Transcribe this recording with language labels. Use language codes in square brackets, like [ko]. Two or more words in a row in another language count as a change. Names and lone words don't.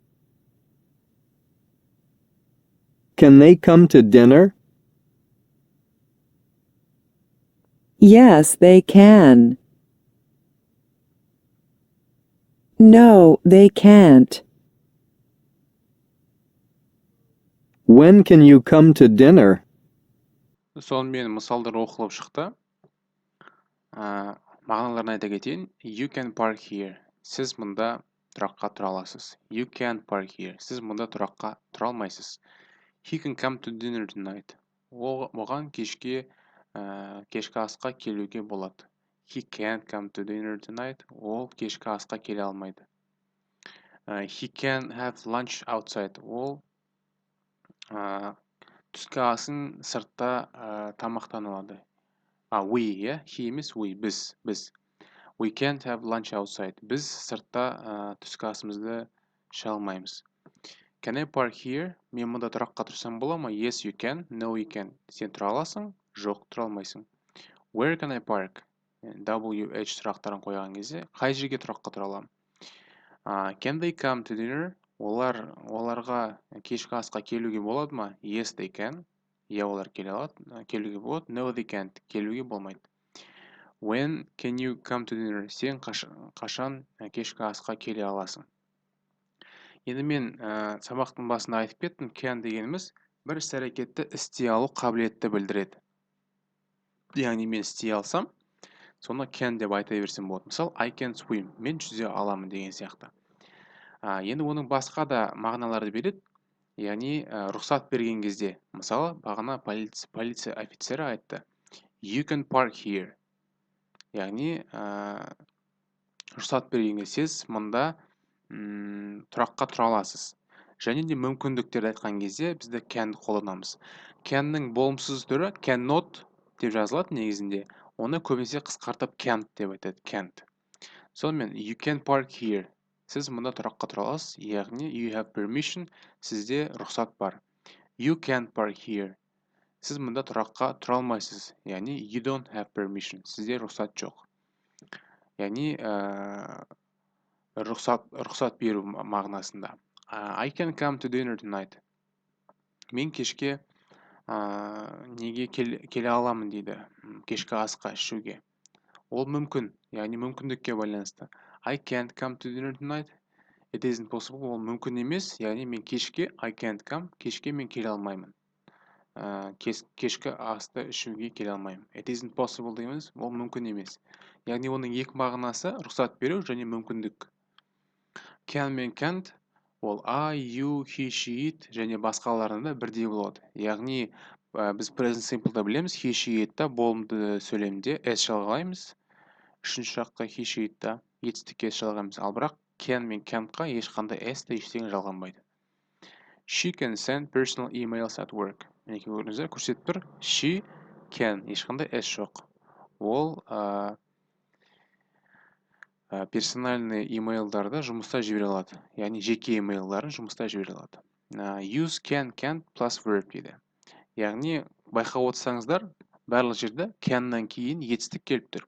[en] Can they come to dinner? Yes, they can. No, they can't. When can you come to dinner? [kk] Сонымен мысалдар оқылып шықты. Мағыналарын айта кетейін. [en] You can park here. [kk] Сіз мұнда тұраққа тұра аласыз. [en] You can't park here. [kk] Сіз мұнда тұраққа тұра алмайсыз. [en] He can come to dinner tonight. [kk] Оған кешкі асқа келуге болады. [en] He can't come to dinner tonight. [kk] Ол кешкі асқа келе алмайды. [en] He can have lunch outside. [kk] Ол түскі асын сыртта тамақтана алады. [en] We, he емес we, біз. We can't have lunch outside. [kk] Біз сыртта түскі асымызды іше алмаймыз. [en] Can I park here? [kk] Мен мұнда тұраққа тұрсам бола ма? [en] Yes, you can. No, you can. [kk] Сен тұра аласың? Жоқ, тұра алмайсың. [en] Where can I park? [kk] WH сұрақтарын қойған кезде қай жерге тұраққа тұра аламын? [en] Can they come to dinner? [kk] Оларға кешкі асқа келуге болады ма? [en] Yes, they can. [kk] Олар келуге болады. [en] No, they can't. [kk] Келуге болмайды. [en] When can you come to dinner? [kk] Сен қашан кешкі асқа келе аласың? Енді мен сабақтың басында айтып кеттім, can дегеніміз бір іс-әрекетті істей алу қабілетті білдіреді. Яғни мен істей алсам, соны can деп айта берсем болады. Мысалы, [en] I can swim. [kk] Мен жүзе аламын деген сияқты. Енді оның басқа да мағыналарды береді. Яғни рұқсат берген кезде, мысалы, бағана полиция офицері айтты. [en] You can park here. [kk] Яғни рұқсат берген кезде сіз мұнда тұраққа тұра аласыз. Және де мүмкіндіктерді айтқан кезде бізді can қолданамыз. Can'ның болымсыз түрі cannot деп жазылады негізінде. Оны көбінесе қысқартып can't деп айтады. Can't. Сонымен [en] you can park here. [kk] Сіз мұнда тұраққа тұра аласыз. Яғни [en] you have permission. [kk] Сізде рұқсат бар. [en] You can't park here. [kk] Сіз мұнда тұраққа тұра алмайсыз. Яғни [en] you don't have permission. [kk] Сізде рұқсат жоқ. Яғни рұқсат беру мағынасында. [en] I can come to dinner tonight. [kk] Мен кешке неге келе аламын дейді. Кешкі асқа ішуге. Ол мүмкін, яғни мүмкіндікке байланысты. [en] I can't come to dinner tonight. It isn't possible. [kk] Ол мүмкін емес, яғни мен кешке [en] I can't come. [kk] Кешке мен келе алмаймын. Кешкі асты ішуге келе алмаймын. [en] It isn't possible [kk] дейміз, ол мүмкін емес. Яғни оның екі мағынасы рұқсат беру және мүмкіндік. Can мен can't ол [en] I, you, he, she, it [kk] және басқаларында бірдей болады. Яғни біз [en] present simple'да [kk] білеміз, [en] he, she, it'та [kk] болымды сөйлемде s жалғаймыз. Үшінші жақта [en] he, she, it'та [kk] етістікке s жалғаймыз. Ал бірақ can мен can'тқа ешқандай s та ештеңе жалғанбайды. [en] She can send personal emails at work. [kk] Мінекей көрдіңіздер, көрсетіп тұр. She can, ешқандай s жоқ. Ол персональный имейлдарды жұмыста жібере алады. Яғни жеке имейлдарын жұмыста жібере алады. [en] Use can, can't plus verb дейді. [kk] Яғни байқап отырсаңыздар, барлық жерде can'нан кейін етістік келіп тұр.